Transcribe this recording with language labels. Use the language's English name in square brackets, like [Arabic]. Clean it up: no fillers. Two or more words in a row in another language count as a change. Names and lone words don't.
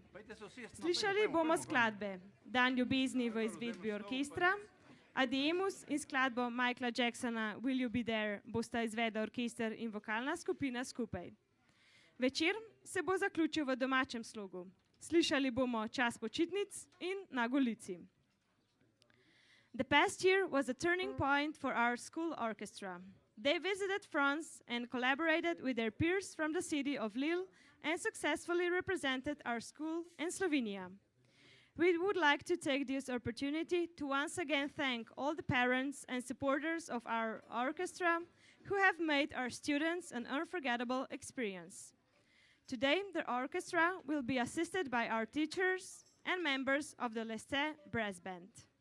[Slovenian] Slišali bomo skladbe Dan ljubezni v izvedbi orkestra, Ademus in skladbo Michaela Jacksona Will You Be There bosta izvedla orkester in vokalna skupina skupaj. Večer se bo zaključil v domačem slogu. Slišali bomo Čas počitnic in Na golici. [English] The past year was a turning point for our school orchestra. They visited France and collaborated with their peers from the city of Lille and successfully represented our school in Slovenia. We would like to take this opportunity to once again thank all the parents and supporters of our orchestra who have made our students an unforgettable experience. Today, the orchestra will be assisted by our teachers and members of the Lesce Brass Band.